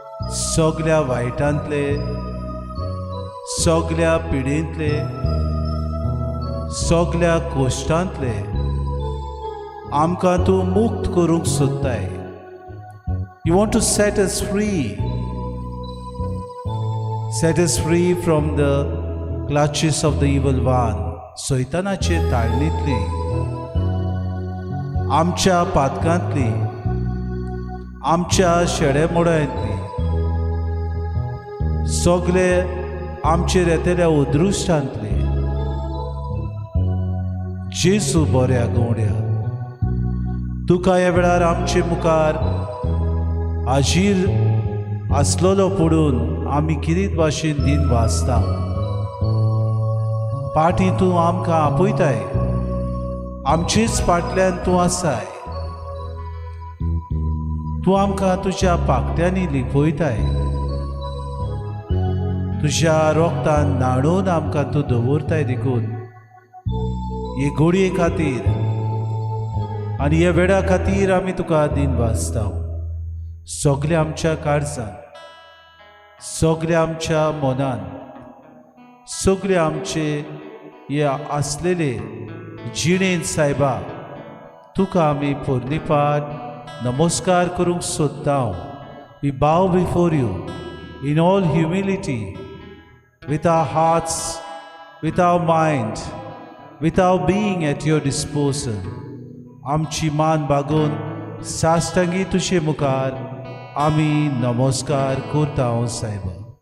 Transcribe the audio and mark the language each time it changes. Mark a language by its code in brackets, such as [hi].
[gom] सगळ्या वायटांतले, सगळ्या पिडेंतले, सगळ्या कोश्टांतले आमकां तूं मुक्त करूंक सोदताय. [en] You want to set us free. Set us free from the clutches of the evil one. [gom] सैतानाचे ताळणींतली, आमच्या पातकांतली, आमच्या शेडेमोडांतली, सगळे आमचेर येतल्या उदृश्टांतले. जेसू बऱ्या गवड्या, तुका ह्या वेळार आमचे मुखार हाजीर आसलोलो पडून आमी कितें भाशेन दिन वाचता. पाटी तूं आमकां आपयताय, आमचेच फाटल्यान तूं आसाय. तूं आमकां तुज्या पाकट्यांनी लिपयताय, तुज्या रोगतान न्हाणून आमकां तूं दवरताय देखून. हे घडये खातीर आनी ह्या वेळा खातीर आमी तुका दिन वाचता. सगळे आमच्या काळजान सगळे आमच्या मनान सगळे आमचे हे आसलेले जिणेन सायबा तुका आमी पोरनिपाट नमस्कार करूंक सोदता. [en] We bow before you in all humility, with our hearts, with our mind, with our being at your disposal. [gom] आमची मान बागून साश्टांगी तुजे मुखार आमी नमस्कार करता सायबा.